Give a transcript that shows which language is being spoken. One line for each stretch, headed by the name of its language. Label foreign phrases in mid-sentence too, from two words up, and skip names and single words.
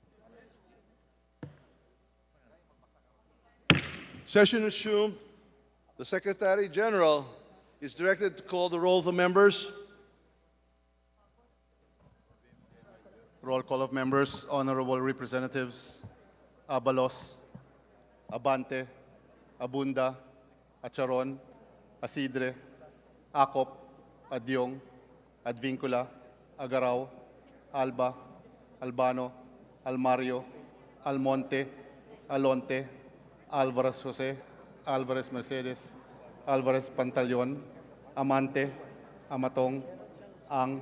English: Session resumed. The Secretary General is directed to call the roll of the members. Roll call of members, honorable representatives, Abalos, Abante, Abunda, Acharon, Asidre, Acop, Adyong, Advincula, Agaraw, Alba, Albano, Almario, Almonte, Alonte, Alvarez Jose, Alvarez Mercedes, Alvarez Pantaleon, Amante, Amatong, Ang,